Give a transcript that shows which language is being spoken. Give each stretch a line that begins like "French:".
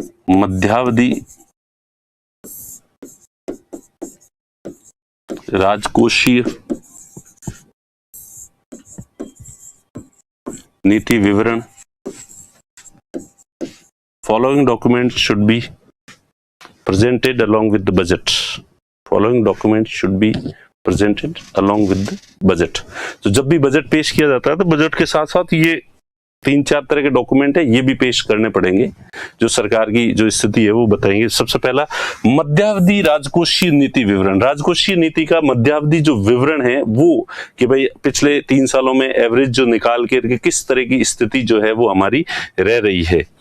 Hindi: मध्यावधि राजकोषीय नीति विवरण।
English: Following documents should be presented along with the budget। Following documents should be presented along with the budget।
Hindi: तो जब भी बजट पेश किया जाता है तो बजट के साथ साथ ये 3-4 तरह के डॉक्यूमेंट है, ये भी पेश करने पड़ेंगे, जो सरकार की जो स्थिति है वो बताएंगे। सबसे पहला मध्यावधि राजकोषीय नीति विवरण। राजकोषीय नीति का मध्यावधि जो विवरण है वो, कि भाई पिछले 3 सालों में एवरेज जो निकाल के किस तरह की स्थिति जो है वो हमारी रह रही है।